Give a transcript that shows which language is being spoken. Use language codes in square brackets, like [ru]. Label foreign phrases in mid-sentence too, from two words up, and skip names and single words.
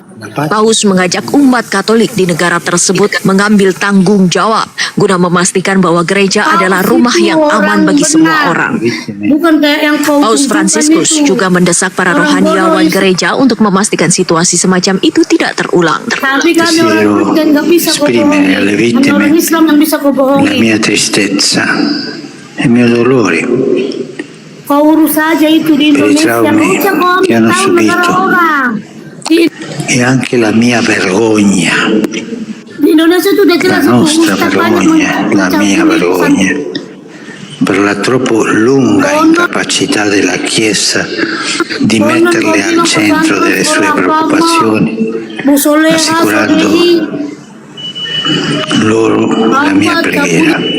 [id] Paus mengajak umat Katolik di negara tersebut mengambil tanggung jawab guna memastikan bahwa gereja adalah rumah yang aman bagi semua orang. Bukan kayak yang kau Paus Fransiskus juga mendesak para rohaniawan gereja untuk memastikan situasi semacam itu tidak terulang. Tapi kami orang Kristen nggak bisa kau bohongi. Hanya orang Islam yang bisa kau bohongi. [it] La mia tristezza, il mio dolore [id] Kau urus saja itu di [it] per i [id] Indonesia. [it] traumi [id] Nggak usah kau [it] che hanno [id] tahu negara [it] subito [id] orang. Di [it] e anche la mia vergogna, [id] Indonesia itu udah jelas [it] la [id] itu [it] nostra [id] Ustaz banyak [it] vergogna, la mia vergogna per la troppo lunga incapacità della Chiesa di metterle al centro delle sue preoccupazioni, assicurando loro la mia preghiera.